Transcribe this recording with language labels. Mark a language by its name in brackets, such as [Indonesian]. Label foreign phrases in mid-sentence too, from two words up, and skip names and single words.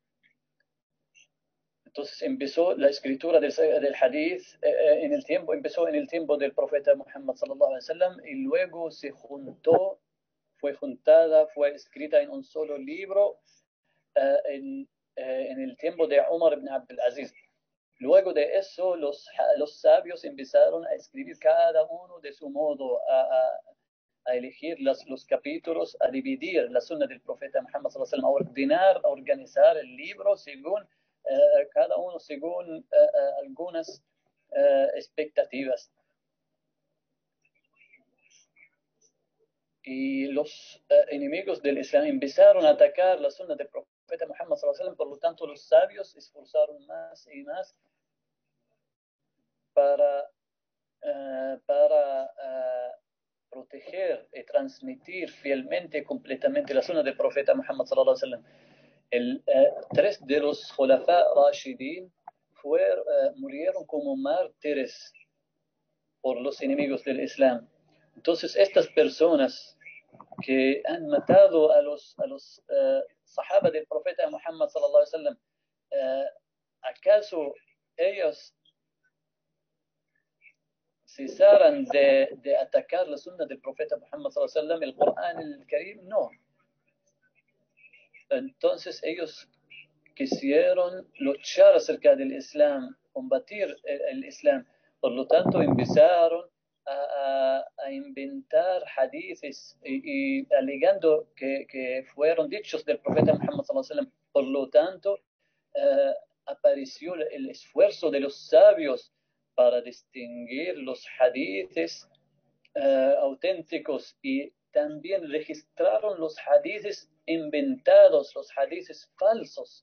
[Spanish] Entonces empezó la escritura del hadith empezó en el tiempo del profeta Muhammad [Arabic] صلى الله عليه وسلم, [Spanish] y luego fue juntada, fue escrita en un solo libro en el tiempo de Umar ibn Abdul Aziz. Luego de eso, los sabios empezaron a escribir cada uno de su modo, a elegir los capítulos, a dividir la sunna del profeta Muhammad [Arabic] صلى الله عليه وسلم, [Spanish] a organizar el libro según cada uno según algunas expectativas. Y los enemigos del Islam empezaron a atacar la sunna del profeta Muhammad [Arabic] صلى الله عليه وسلم, [Spanish] por lo tanto los sabios se esforzaron más y más para proteger y transmitir fielmente y completamente la sunna del profeta Muhammad [Arabic] صلى الله عليه وسلم. [Spanish] Tres de los [Arabic] خلفاء راشدين [Spanish] murieron como mártires por los enemigos del Islam. Entonces estas personas que han matado a los sahaba del profeta Muhammad [Arabic] صلى الله عليه وسلم, [Spanish] ¿acaso ellos cesaran de atacar la sunna del profeta Muhammad [Arabic] صلى الله عليه وسلم, [Spanish] el Corán, el Karim? No. Entonces ellos quisieron luchar acerca del Islam, combatir el Islam. Por lo tanto empezaron a inventar hadiths y alegando que fueron dichos del profeta Muhammad [Arabic] صلى الله عليه وسلم. [Spanish] Por lo tanto apareció el esfuerzo de los sabios para distinguir los hadiths auténticos, y también registraron los hadiths inventados, los hadiths falsos.